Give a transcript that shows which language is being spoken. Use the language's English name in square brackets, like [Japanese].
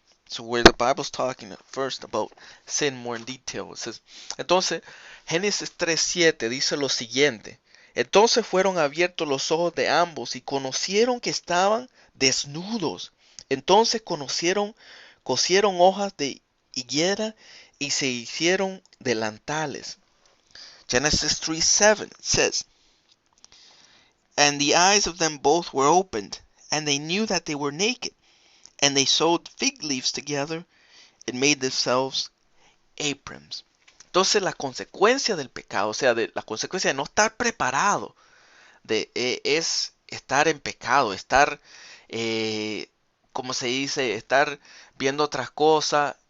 [English] So where the Bible's talking at first about sin more in detail. It says, [Spanish] entonces, Génesis 3:7 dice lo siguiente. Entonces fueron abiertos los ojos de ambos y conocieron que estaban desnudos. Entonces cosieron hojas de higuera y se hicieron delantales. [English] Genesis 3:7 says, and the eyes of them both were opened, and they knew that they were naked. And they sewed fig leaves together and made themselves aprons. [Spanish] Entonces la consecuencia del pecado, o sea, la consecuencia de no estar preparado, es estar en pecado, estar, como se dice, estar viendo otras cosas.